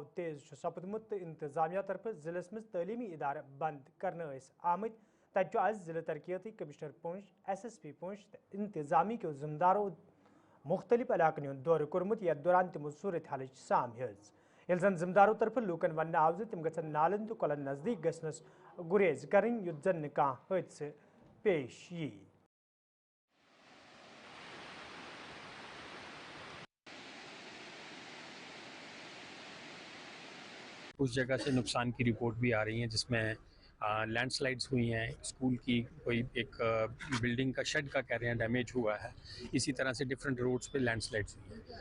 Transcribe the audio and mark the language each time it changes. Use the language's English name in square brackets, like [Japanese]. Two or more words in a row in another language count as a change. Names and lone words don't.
[Kashmiri] तेज सपदमुत तो इंतजामिया तरफ जिलस मज तलीमी इदारे बंद करने आमत तत आज जिले तरक्याती कमिश्नर पुंछ SSP पुंछ तो इंतजामी के जिम्मेदारों मुख्तलिफ इलाकन हूं दौर कोर्मुत यथ दौरान तमो सूरत हाल साम हेज ये जन जिम्मेदारों तरफ लूकन वन आव तम गन नालन तो कलन नजदीक गसनस गुरेज करें युद्ध जन कह हादसे पेश यी। [Hindi] उस जगह से नुकसान की रिपोर्ट भी आ रही है जिसमें लैंडस्लाइड्स हुई हैं, स्कूल की कोई एक बिल्डिंग का शेड का कह रहे हैं डैमेज हुआ है, इसी तरह से [English] different roads [Hindi] पे लैंडस्लाइड्स हुई हैं।